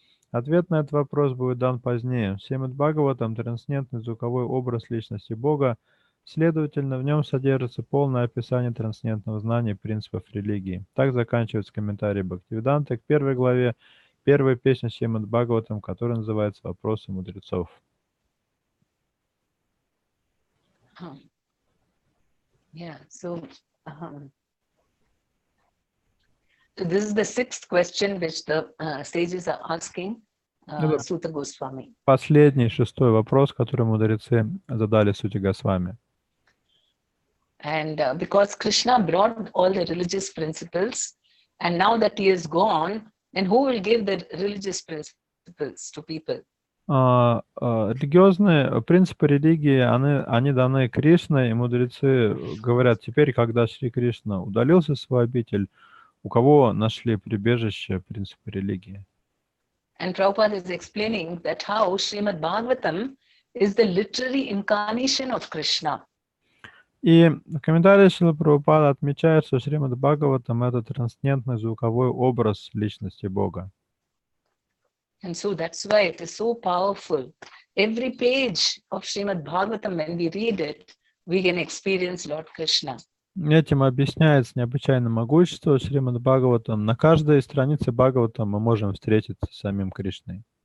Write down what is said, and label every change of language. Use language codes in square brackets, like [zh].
[ru] Ответ на этот вопрос будет дан позднее. В Шримад Бхагаватам трансцендентный звуковой образ личности Бога, следовательно, в нем содержится полное описание трансцендентного знания принципов религии. Так заканчивается комментарий Бхактивиданты к первой главе, первой песни Шримад Бхагаватам, которая называется «Вопросы мудрецов». [en] Yeah, so this is the sixth question which the sages are asking Suta Goswami. [ru] Последний, шестой вопрос, который мудрецы задали Сути Госвами. [en] And because Krishna brought all the religious principles, and now that he is gone, then who will give the religious principles to people? [ru] Религиозные принципы религии, они даны Кришной, и мудрецы говорят, теперь, когда Шри Кришна удалился в свой обитель, у кого нашли прибежище принципы религии? [en] And Prabhupada is explaining that how Srimad Bhagavatam is the literary incarnation of Krishna. [ru] И в комментарии Шрила Прабхупада отмечает, что Шримад Бхагаватам — это трансцендентный звуковой образ личности Бога. [en] And so that's why it is so powerful. Every page of Srimad Bhagavatam, when we read it, we can experience Lord Krishna. [ru] Этим объясняется необычайное могущество Шримад Бхагаватам. На каждой странице Бхагаватам мы можем встретиться с самим Кришной.